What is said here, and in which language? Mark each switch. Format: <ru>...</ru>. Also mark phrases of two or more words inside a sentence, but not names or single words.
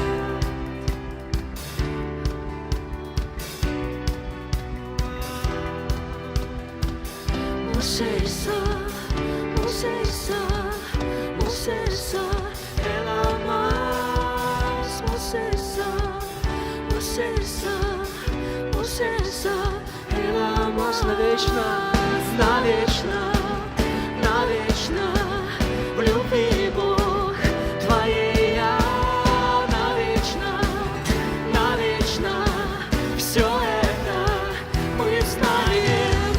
<et>Mu sees sa elamas. Mu sees sa elamas.</et> <ru>Навечно, навечно, навечно в любви Бог твоей я. Навечно, навечно все это мы знаем.</ru>